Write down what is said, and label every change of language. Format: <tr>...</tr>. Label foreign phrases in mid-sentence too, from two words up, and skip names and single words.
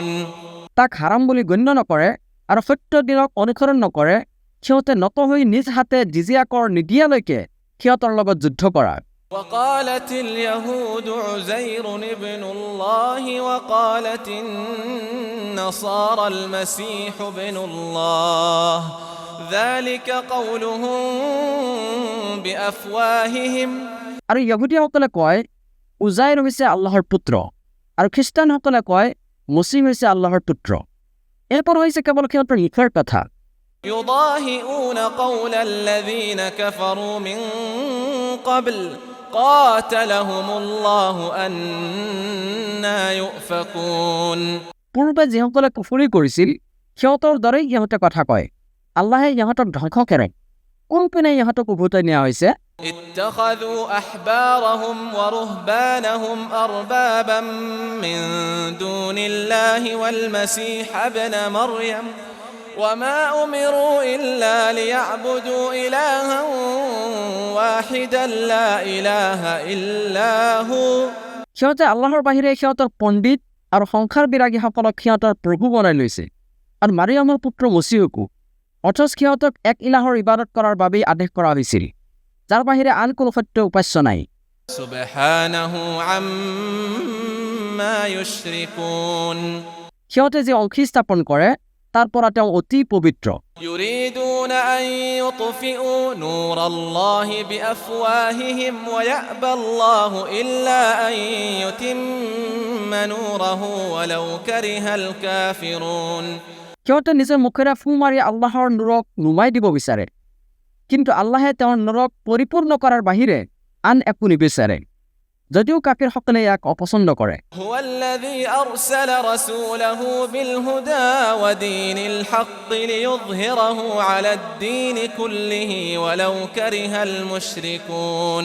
<as>তাক হাৰাম বুলি গণ্য নকৰে আৰু সত্য দিনক অনুসৰণ নকৰে সিহঁতে নত হৈ নিজ হাতে জিজিয়া কৰ নিদিয়ালৈকে সিহঁতৰ লগত যুদ্ধ কৰা</as> <ar>وقالت اليهود عزير ابن الله وقالت النصارى المسيح ابن الله ذلك قولهم بأفواههم</ar> <as>আৰু ইহুদীসকলে কয় উজাইৰ হৈছে আল্লাহৰ পুত্ৰ আৰু খ্ৰীষ্টানসকলে কয় মসীহ হৈছে আল্লাহৰ পুত্ৰ এৰপৰ হৈছে কেৱল সিহঁতৰ মুখৰ কথা</as> <ar>يضاهئون قول الذين كفروا من قبل قاتلهم الله أنا يؤفكون</ar> <as>পূৰ্বে যিসকলে কুফৰি কৰিছিল সিহঁতৰ দৰেই ইহঁতে কথা কয় আল্লাহে ইহঁতক ধ্বংস কৰে কোনপিনে ইহঁতক উভতাই নিয়া হৈছে</as> <ar>اتخذوا أحبارهم ورهبانهم أربابا من دون الله والمسيح ابن مريم وما أمروا إلا ليعبدوا إلها واحدا لا إله إلا هو</ar> <as>সিহঁতে আল্লাহৰ বাহিৰে সিহঁতৰ পণ্ডিত আৰু সংসাৰ বিৰাগীসকলক সিহঁতৰ প্ৰভু বনাই লৈছে আৰু মাৰিয়ামৰ পুত্ৰ মছিহকো অথচ সিহঁতক এক ইলাহৰ ইবাদত কৰাৰ বাবেই আদেশ কৰা হৈছিল যাৰ বাহিৰে আন কোনো সত্য উপাস্য নাই</as> <ar>سبحانه عما يشركون</ar> <as>সিহঁতে যে অংশী স্থাপন কৰে তাৰ পৰা তেওঁ অতি পবিত্ৰ</as> <ar>يريدون أن يطفئوا نور الله بأفواههم ويأبى الله إلا أن يتم نوره ولو كره الكافرون</ar> <as>সিহঁতে নিজৰ মুখেৰে ফু মাৰি আল্লাহৰ নূৰক নুমাই দিব বিচাৰে কিন্তু আল্লাহে তেওঁৰ নূৰক পৰিপূৰ্ণ কৰাৰ বাহিৰে আন একো নিবিচাৰে যদিও কাফিৰসকলে ইয়াক অপছন্দ কৰে</as> <ar>هو الذي أرسل رسوله بالهدى ودين الحق ليظهره على الدين كله ولو كره المشركون</ar>